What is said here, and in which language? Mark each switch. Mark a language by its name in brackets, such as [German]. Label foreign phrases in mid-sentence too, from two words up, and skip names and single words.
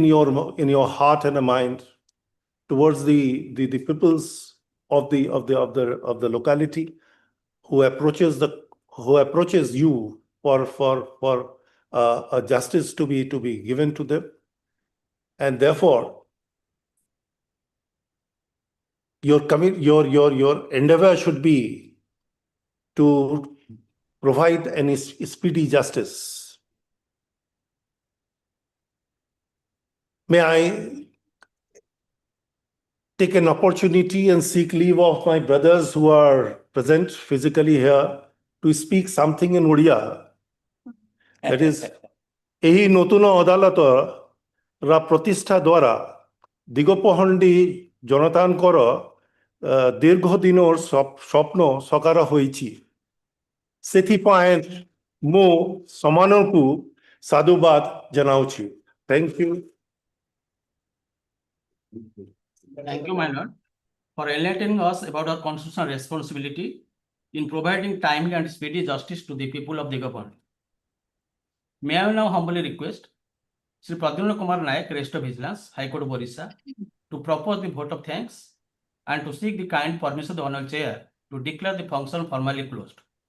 [English] your heart and mind towards the peoples of the locality who approaches you for a justice to be given to them, and therefore your endeavor should be to provide any speedy justice. May I take an opportunity and seek leave of my brothers who are present physically here to speak something in Odia. That is, [Odia] ଏହି ନୂତନ ଅଦାଲତର ପ୍ରତିଷ୍ଠା ଦ୍ୱାରା Digapahandi জনতাଙ୍କର ଦୀର୍ଘ ଦିନର ସ୍ୱପ୍ନ ସାକାର ହୋଇଛି। ସେଥିପାଇଁ ମୁଁ ସେମାନଙ୍କୁ ସାଧୁବାଦ ଜଣାଉଛି। [English] Thank you. Thank you, my lord. for enlightening us about our constitutional responsibility in providing timely and speedy justice to the people of Digapahandi. May I now humbly request Sri Pradyumna Kumar Nayak, Registrar of Vigilance, High Court of Orissa, to propose the vote of thanks and to seek the kind permission of the Honorable Chair to declare the function formally closed.